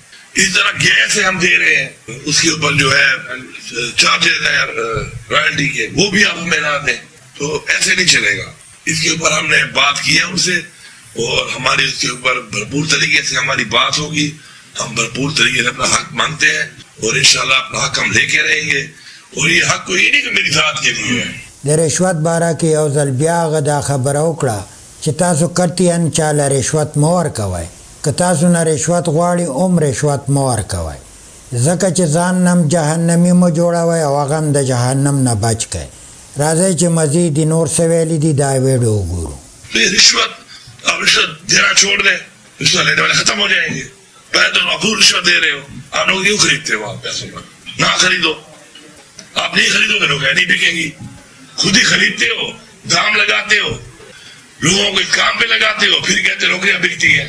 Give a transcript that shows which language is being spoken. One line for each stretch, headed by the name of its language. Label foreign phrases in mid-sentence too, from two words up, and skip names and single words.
Urdu: اس طرح گیس ہم دے رہے ہیں، اس کے اوپر جو ہے چارجز ہیں رائلٹی کے، وہ بھی آپ ہمیں نہ دیں، تو ایسے نہیں چلے گا. اس کے اوپر ہم نے بات کی ہے ان سے، اور ہماری اس کے اوپر بھرپور طریقے سے ہماری بات ہوگی. ہم بھرپور طریقے سے اپنا حق مانگتے ہیں، اور انشاءاللہ اپنا حق ہم لے کے رہیں گے. اور یہ حق کوئی نہیں کہ میری ذات کے لیے ہے.
Pashto: د رشوت باره کې یو ځل بیا هغه دا خبره وکړه چې تاسو قطعاً چاله رشوت مه ورکوئ. که تاسو نه رشوت غواړئ هم رشوت مه ورکوئ، ځکه چې ځان نم جهنمي مه جوړوئ او هغه هم د جهنم نه بچ کئ. راځئ چې مزید نور څه ویلي دي دا ویډیو وګورو.
Urdu: رشوت، آپ رشوت دینا چھوڑ دیں، رشوت لینے والے ختم ہو جائیں گے. پہلے تو آپ رشوت دے رہے ہو، آپ لوگ کیوں خریدتے ہو؟ آپ پیسوں پر نہ خریدو. آپ نہیں خریدو گے لوگ نہیں بکیں گی. خود ہی خریدتے ہو، دام لگاتے ہو، لوگوں کو اس کام پہ لگاتے ہو، پھر کہتے نوکریاں بکتی ہیں.